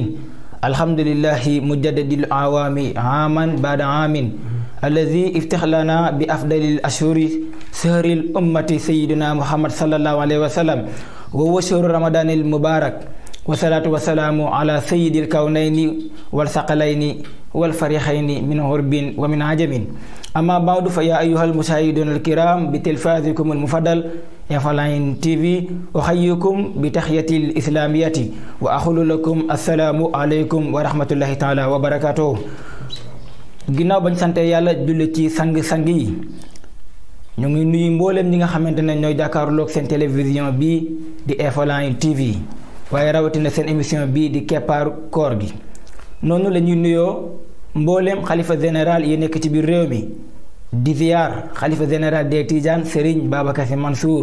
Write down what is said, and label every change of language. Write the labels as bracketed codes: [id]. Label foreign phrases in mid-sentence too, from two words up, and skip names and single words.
[ar] الحمد لله مجدد الأعوام عاما بعد عام الذي افتح لنا بأفضل الأشهر شهر الأمة سيدنا محمد صلى الله عليه وسلم وهو شهر رمضان المبارك والصلاة والسلام على سيد الكونين والثقلين والفريقين من غرب ومن عجم. أما بعد فيا أيها المشاهدون الكرام بتلفازكم المفضل F-Line TV أحييكم بتحية الإسلامية وأقول لكم السلام عليكم ورحمة الله تعالى وبركاته. [wo] ginnaaw bañ sante yàlla julli ci sang-sang yi ñu ngi nuyu mboolem ñi nga xamante ne ñooy jàkkaarloog seen télévision bii di F-Line TV waaye rawatina seen émission bii di keppaaru koor gi. noonu la ñuy nuyoo mboolem xalifa général yi nekk ci biir réew mi di ziar xalifa [fr] général des [wo] Tidianes Serigne Babacar Sy Mansour